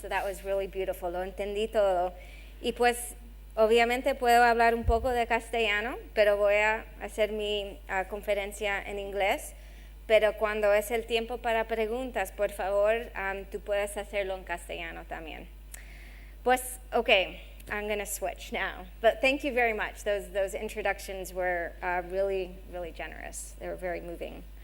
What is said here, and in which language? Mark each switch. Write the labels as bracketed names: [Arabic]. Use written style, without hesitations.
[English] So that was really beautiful, [Spanish] lo entendí todo. Y pues obviamente puedo hablar un poco de castellano, pero voy a hacer mi conferencia en inglés. Pero cuando es el tiempo para preguntas, por favor, tú puedes hacerlo en castellano también. [English] Pues, okay, I'm going to switch now. But thank you very much. Those introductions were really generous. They were very moving.